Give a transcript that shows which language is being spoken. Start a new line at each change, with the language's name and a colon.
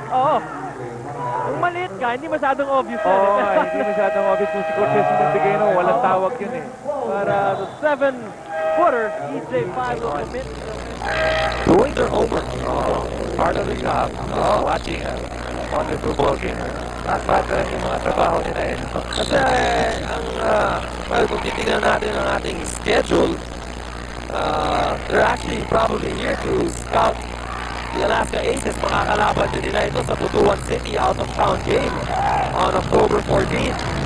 Filipino: Kung maliit ka, hindi masyadong obvious yan. Hindi masyadong obvious kung si Cortez yung nagbigay, no? Walang tawag yun eh.
English: But the 7-footer, EJ Pai will commit. Doing their homework. Part of the job. Watching on the football game.
Filipino: Dapat yung mga trabaho nila yun. Kasi kung titignan natin ang ating schedule,
English: they're actually probably here to scout the Alaska Aces.
Filipino: Makakalaban din nila ito sa Butuan City
English: out-of-town game on October 14th.